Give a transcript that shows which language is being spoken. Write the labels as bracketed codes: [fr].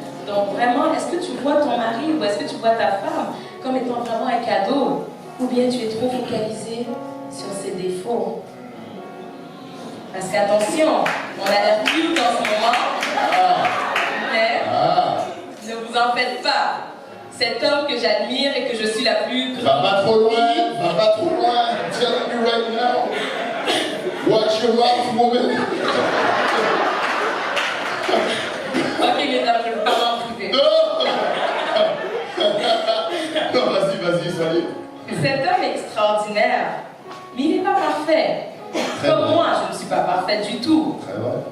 [fr] Donc vraiment, est-ce que tu vois ton mari ou est-ce que tu vois ta femme comme étant vraiment un cadeau, ou bien tu es trop focalisé sur ses défauts? Parce qu'attention, on a l'air cute en ce moment, mais ne vous en faites pas. Cet homme que j'admire et que je suis la plus grande. Va pas trop loin. [en] I'm telling you right now. Watch your mouth, woman. [fr] Ok, mesdames, je vous parle en privé. Non, vas-y, salut. Cet homme extraordinaire, mais il n'est pas parfait. Comme moi, je ne suis pas parfaite du tout. Très vrai.